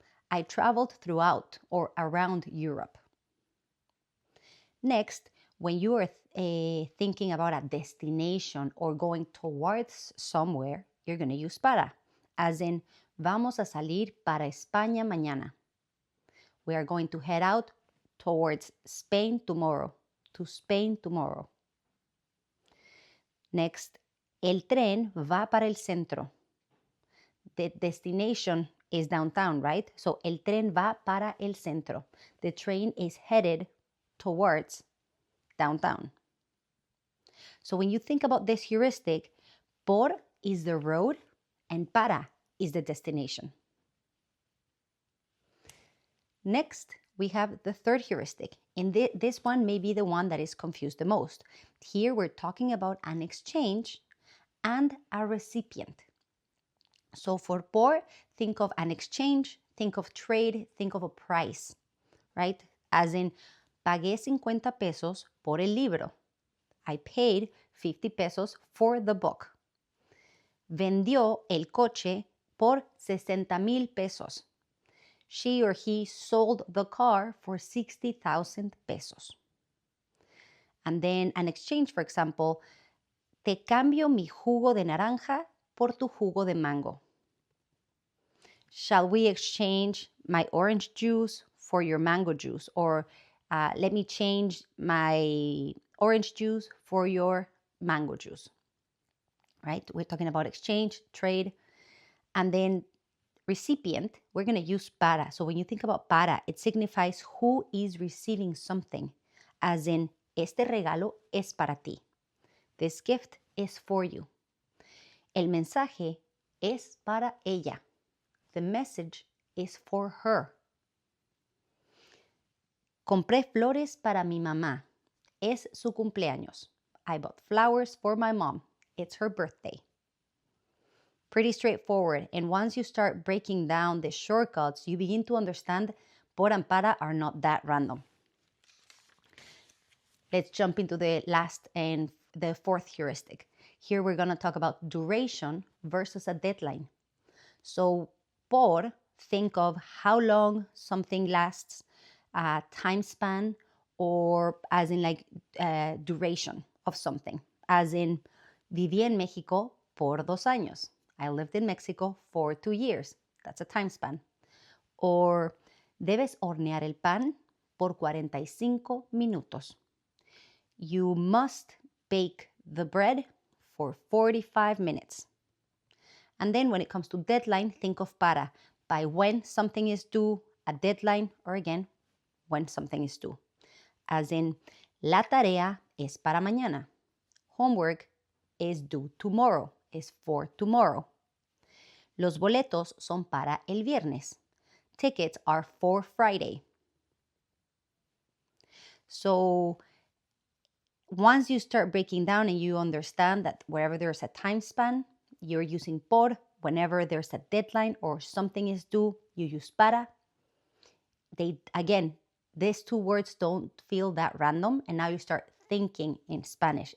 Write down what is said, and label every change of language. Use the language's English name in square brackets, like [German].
[English] I traveled throughout or around Europe. Next, when you are thinking about a destination or going towards somewhere, you're going to use para, as in, [Spanish] vamos a salir para España mañana. [English] We are going to head out towards Spain tomorrow, to Spain tomorrow. [Spanish] Next, el tren va para el centro. [English] The destination is downtown, right? [Spanish] So, el tren va para el centro. [English] The train is headed towards downtown. So when you think about this heuristic, por is the road and para is the destination. Next, we have the third heuristic. And this one may be the one that is confused the most. Here we're talking about an exchange and a recipient. So for por, think of an exchange, think of trade, think of a price, right? As in, [Spanish] pagué 50 pesos por el libro. [English] I paid 50 pesos for the book. [Spanish] Vendió el coche por 60,000 pesos. [English] She or he sold the car for 60,000 pesos. And then an exchange, for example, [Spanish] te cambio mi jugo de naranja por tu jugo de mango. [English] Shall we exchange my orange juice for your mango juice? Or let me change my orange juice for your mango juice, right? We're talking about exchange, trade. And then recipient, we're going to use para. So when you think about para, it signifies who is receiving something, as in, [Spanish] este regalo es para ti. [English] This gift is for you. [Spanish] El mensaje es para ella. [English] The message is for her. [Spanish] Compré flores para mi mamá. Es su cumpleaños. [English] I bought flowers for my mom. It's her birthday. Pretty straightforward. And once you start breaking down the shortcuts, you begin to understand por and para are not that random. Let's jump into the last and the fourth heuristic. Here we're going to talk about duration versus a deadline. So por, think of how long something lasts, time span, or as in like duration of something. As in, [Spanish] viví en México por 2 años. [English] I lived in Mexico for 2 years. That's a time span. [Spanish] Or debes hornear el pan por 45 minutos. [English] You must bake the bread for 45 minutes. And then when it comes to deadline, think of para, by when something is due, a deadline, or again, when something is due. As in, [Spanish] la tarea es para mañana. [English] Homework is due tomorrow, is for tomorrow. [Spanish] Los boletos son para el viernes. [English] Tickets are for Friday. So once you start breaking down and you understand that wherever there's a time span, you're using por. Whenever there's a deadline or something is due, you use para. Again, these 2 words don't feel that random, and now you start thinking in Spanish.